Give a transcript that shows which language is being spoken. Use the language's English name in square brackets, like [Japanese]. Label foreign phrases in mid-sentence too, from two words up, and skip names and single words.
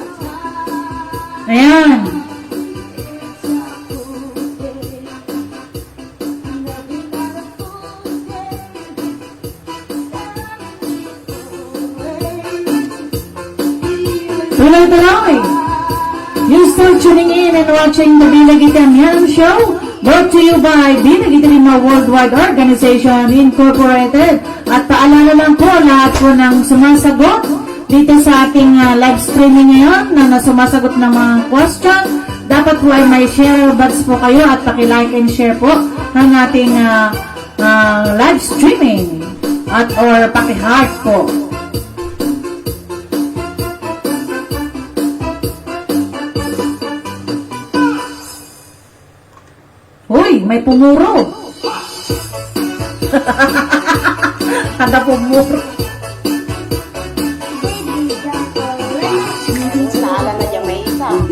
[Filipino] Ayan. Tuloy-tuloy. [English] You're still tuning in and watching the Bilagitan Yan Show, brought to you by Bilagitan Worldwide Organization Incorporated. [Filipino] At paalala lang po, lahat po ng sumasagot dito sa ating [English] live streaming [Filipino] ngayon na sumasagot ng mga question, dapat po ay may [English] share box [Filipino] po kayo at paki- [English] like and share [Filipino] po ng ating [English] live streaming [Filipino] at or paki-heart po. Uy, may pumuro. Kada pumuro. Naala na dyan may isa.